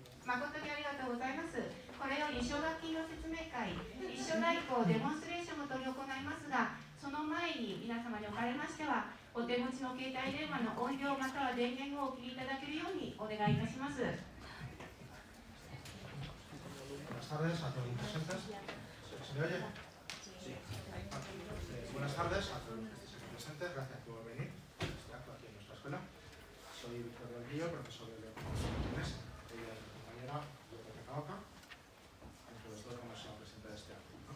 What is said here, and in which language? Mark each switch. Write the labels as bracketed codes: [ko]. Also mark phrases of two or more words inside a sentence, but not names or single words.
[ja] 誠にありがとうございます。これより奨学金の説明会、一緒代行デモンストレーションを執り行いますが、その前に皆様におかれましては、お手持ちの携帯電話の音量または電源をお切りいただけるようにお願いいたします。 [es] Buenas tardes a todos los presentes. ¿Se me oye? Sí. Buenas tardes a todos los que estéis aquí presentes. Gracias por venir a este acto aquí en nuestra escuela. Soy Víctor Delguillo, profesor de Lengua japonesa. Ella es mi compañera López Caoca, entre los dos vamos a presentar este acto, ¿no?